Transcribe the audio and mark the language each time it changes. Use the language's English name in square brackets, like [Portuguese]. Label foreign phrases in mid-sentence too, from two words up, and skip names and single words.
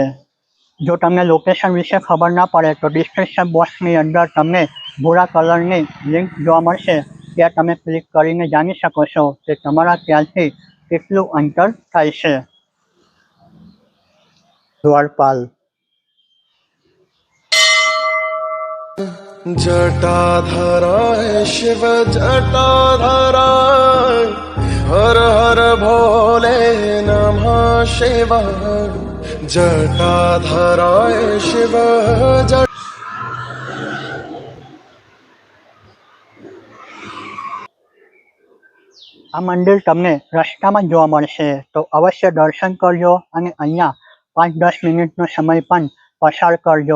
[Gujarati] જો તમને લોકેશન વિશે ખબર ના પડે તો ડિસ્ક્રિપ્શન બોક્સની અંદર તમને ભૂરા કલરની લિંક જોવા મળશે, ત્યાં તમે ક્લિક કરીને જાણી શકો છો કે તમારા ત્યાંથી કેટલું અંતર થાય છે। દ્વારપાલ [Sanskrit] जटाधराय शिव जटाधराय हर हर भोले नमः शिवाय जटाधराय शिव [Gujarati] આ મંદિર તમને રસ્તામાં જોવા મળશે તો અવશ્ય દર્શન કરજો અને અહીંયા 5-10 મિનિટનો સમય પણ પસાર કરજો।